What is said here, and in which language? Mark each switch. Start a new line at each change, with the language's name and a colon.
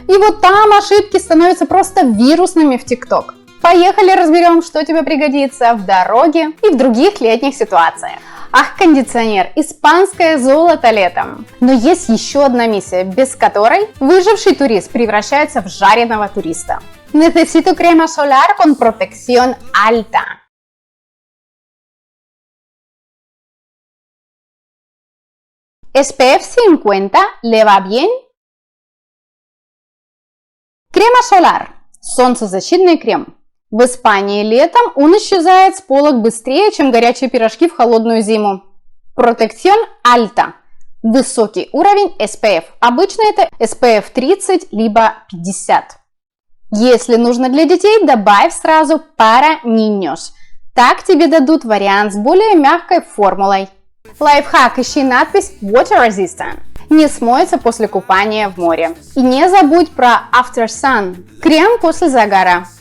Russian: И вот там ошибки становятся просто вирусными в ТикТок. Поехали разберем, что тебе пригодится в дороге и в других летних ситуациях. Ах, кондиционер, испанское золото летом. Но есть еще одна миссия, без которой выживший турист превращается в жареного туриста.
Spanish: Necesito crema solar con protección alta. SPF 50 le va bien?
Russian: Крема Solar – солнцезащитный крем. В Испании летом он исчезает с полок быстрее, чем горячие пирожки в холодную зиму.
Spanish: Protección alta
Russian: – высокий уровень SPF. Обычно это SPF 30 либо 50. Если нужно для детей, добавь сразу
Spanish: para niños.
Russian: Так тебе дадут вариант с более мягкой формулой. Лайфхак: ищи надпись
English: Water Resistant.
Russian: Не смоется после купания в море. И не забудь про After Sun – крем после загара.